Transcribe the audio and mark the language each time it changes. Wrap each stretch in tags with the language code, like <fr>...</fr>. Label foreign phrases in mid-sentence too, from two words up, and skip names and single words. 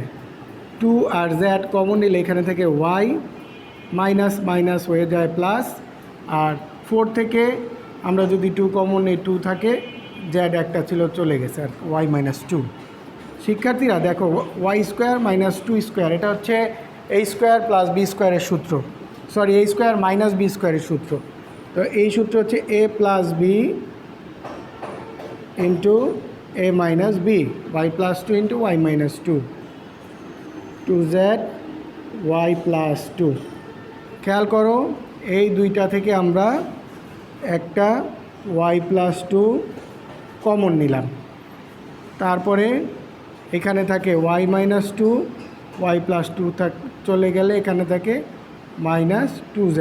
<bn>2 আর z কমন নিলে এখানে থেকে y মাইনাস হয়ে যায় প্লাস, আর 4 থেকে আমরা যদি 2 কমন নিই 2 থাকে, z একটা ছিল চলে গেছে, আর y - 2। শিক্ষার্থীরা দেখো, y² - 2² এটা হচ্ছে a² + b² এর সূত্র, a² - b² এর সূত্র। তো এই সূত্র হচ্ছে a + b * a - b, y + 2 * y - 2, 2z y + 2। খেয়াল করো, এই দুইটা থেকে আমরা একটা y + 2 কমন নিলাম। তারপরে এখানে থাকে y - 2, y + 2 চলে গেলে এখানে থাকে -2z।</bn>